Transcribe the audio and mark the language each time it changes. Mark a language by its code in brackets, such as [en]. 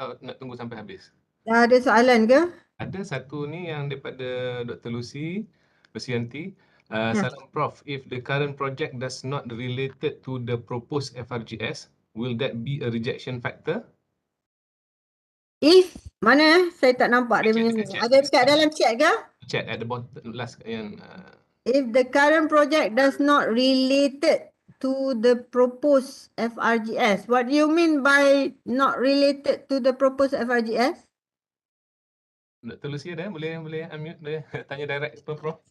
[ms] Nak tunggu sampai habis? Dah ada soalan ke? Ada satu ni yang daripada Dr. Lucy Lucianti. Ya. [en] Salam Prof, if the current project does not related to the proposed FRGS, will that be a rejection factor? [ms] If mana saya tak nampak dia punya. Ada dekat dalam chat ke? [en] Chat at the bottom last yang If the current project does not related to the proposed FRGS, what do you mean by not related to the proposed FRGS? [ms] Dr. Lucy ada, boleh unmute, boleh tanya direct ke Prof?